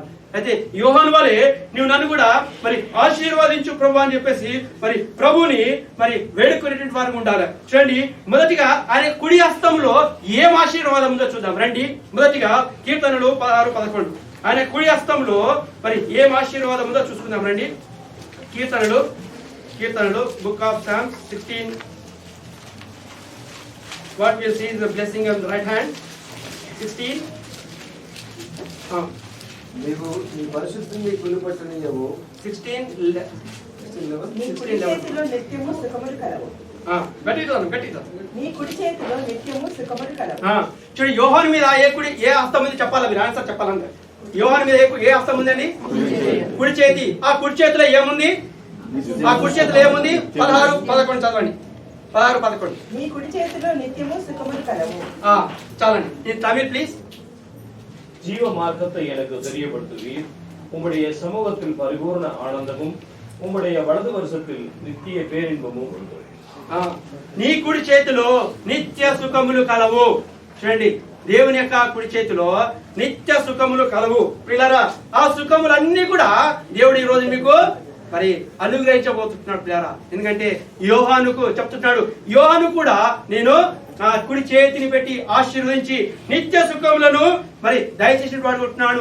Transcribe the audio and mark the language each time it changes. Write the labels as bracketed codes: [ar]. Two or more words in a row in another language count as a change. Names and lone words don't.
[te] అయితే యోహాను వలె నువ్వు నన్ను కూడా మరి ఆశీర్వాదించు ప్రభా అని చెప్పేసి మరి ప్రభుని మరి వేడుకునేటువంటి వారు ఉండాలి. చూడండి, మొదటిగా ఆయన కుడి హస్తంలో ఏం ఆశీర్వాదం ఉందో చూద్దాం రండి. మొదటిగా కీర్తనలు 16-11. ఆయన కుడి హస్తంలో మరి ఏం ఆశీర్వాదం ఉందో చూసుకుందాం రండి. కీర్తనలు [en] book of Psalms [te] 16. [en] What we see is the blessing on the right hand. [te] 16. నీవు నీ పరిశుద్ధిని కొలుపట్టనియవు. 16:11. నీ కుడి చేతిలో నిత్యము సుఖములు కలవు. నీ కుడి చేతిలో నిత్యము సుఖములు కలవు. చూడు, యోహాను మీద ఏ హస్తం ఉంది చెప్పాలి, మీరు ఆన్సర్ చెప్పాలంటే. యోహాను మీద ఏ హస్తం ఉందండి? కుడి చేతి. ఆ కుడి చేతిలో ఏముంది? 16-11 చదవండి. 16-11. నీ కుడి చేతిలో నిత్యము సుఖములు కలవు. చాలండి. [en] Tamil please. [ta] ஜீவ மார்க்கத்தை எனக்கு தெரியப்படுத்துவீர். உம்முடைய சமூகத்தில் பரிபூர்ண ஆனந்தமும் உம்முடைய வலது வருஷத்தில் நித்திய பேரின்பமும் உண்டு. [te] నీ కుడి చేతిలో నిత్య సుఖములు కలవు. చూడండి, దేవుని యొక్క కుడి చేతిలో నిత్య సుఖములు కలవు. పిల్లరా, ఆ సుఖములన్నీ కూడా దేవుడు ఈ రోజు మీకు మరి అనుగ్రహించబోతున్నాడు పిల్లరా. ఎందుకంటే యోహానుకు చెప్తున్నాడు, యోహాను కూడా నేను నా కుడి చేతిని పెట్టి ఆశీర్వదించి నిత్య సుఖములను మరి దయచేసి వాడుకుంటున్నాను.